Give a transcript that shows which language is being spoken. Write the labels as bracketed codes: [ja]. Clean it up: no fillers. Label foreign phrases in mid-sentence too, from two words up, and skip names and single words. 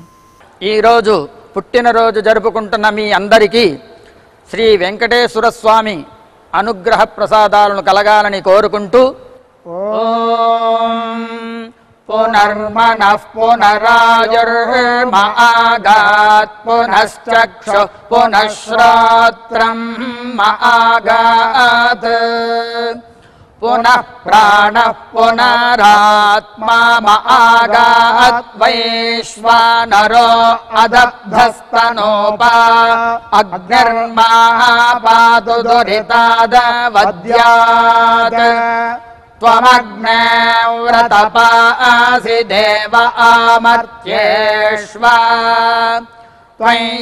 [te] ఈరోజు పుట్టినరోజు జరుపుకుంటున్న మీ అందరికీ శ్రీ వెంకటేశ్వర స్వామి అనుగ్రహ ప్రసాదాలను కలగాలని కోరుకుంటూ [sa] ओं पुनर्मनः पुनरायुर्मागात् पुनश्चक्षु पुनःश्रोत्रं मागात् पुनः प्राणः पुनरात्मा महागाद्वैश्वानरो अदब्धस्तनोपा अग्निर्मापातु दुरितादवद्यात् त्वमग्ने व्रतपासि देव आमर्त्येष्व त्वं